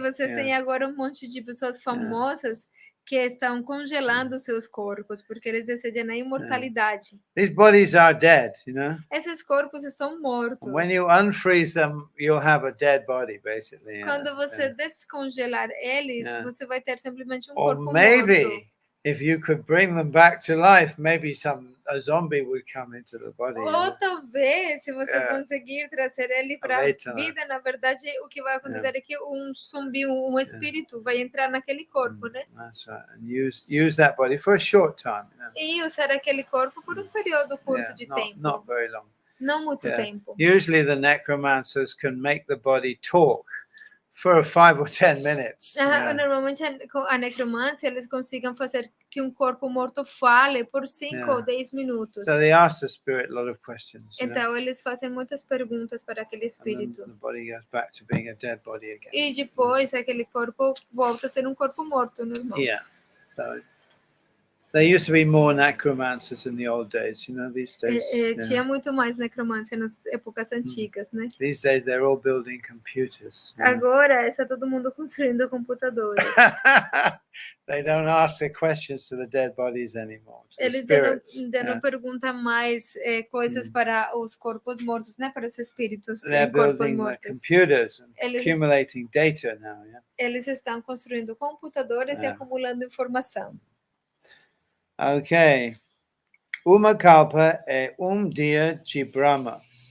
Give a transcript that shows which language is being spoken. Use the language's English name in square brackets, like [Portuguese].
[Portuguese] E vocês têm agora um monte de pessoas famosas que estão congelando seus corpos porque eles desejam a imortalidade. [English] These bodies are dead, [Portuguese] Esses corpos estão mortos. [English] When you unfreeze them, you'll have a dead body, basically. [Portuguese] Quando você descongelar eles, você vai ter simplesmente um [English] Or [Portuguese] corpo [English] maybe, [Portuguese] morto. [English] if you could bring them back to life, maybe a zombie would come into the body. [Portuguese] Ou talvez, se você conseguir trazer ele para a vida, na verdade, o que vai acontecer é que um zumbi, um espírito, vai entrar naquele corpo, né? [English] That's right. And use that body for a short time. [Portuguese] E usar aquele corpo por um período curto de tempo. [English] Not very long. [Portuguese] Não muito tempo. [English] Usually the necromancers can make the body talk for 5 or 10 minutes. [Portuguese] Normalmente a necromância eles conseguem fazer que um corpo morto fale por 5 ou 10 minutos. [English] So they ask the spirit a lot of questions. [Portuguese] Então eles fazem muitas perguntas para aquele espírito. [English] And then the body goes back to being a dead body again. [Portuguese] E depois aquele corpo volta a ser um corpo morto normal. [English] Yeah. So there used to be more necromancers in the old days, these days. [Portuguese] Tinha muito mais necromância nas épocas antigas, né? [English] These days they're all building computers. [Portuguese] Agora está todo mundo construindo computadores. [English] They don't ask the questions to the dead bodies anymore. [Portuguese] Eles já não perguntam mais coisas para os corpos mortos, né? Para os espíritos em corpos mortos. [English] They're building computers and accumulating data now. [Portuguese] Eles estão construindo computadores e acumulando informação. [English] Ok. [Portuguese] Uma kalpa é dia de Brahma.